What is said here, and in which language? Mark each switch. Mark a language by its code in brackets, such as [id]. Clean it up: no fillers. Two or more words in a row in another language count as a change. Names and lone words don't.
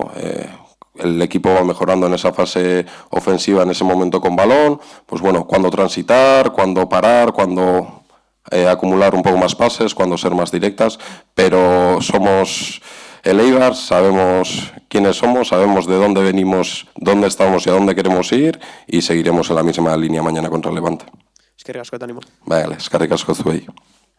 [es] El equipo va mejorando en esa fase ofensiva, en ese momento con balón, pues bueno, cuándo transitar, cuándo parar, cuándo acumular un poco más pases, cuándo ser más directas, pero somos el Eibar, sabemos quiénes somos, sabemos de dónde venimos, dónde estamos y a dónde queremos ir, y seguiremos en la misma línea mañana contra el Levante. [eu] Eskerrik asko eta animo. Vale, eskerrik asko zuei.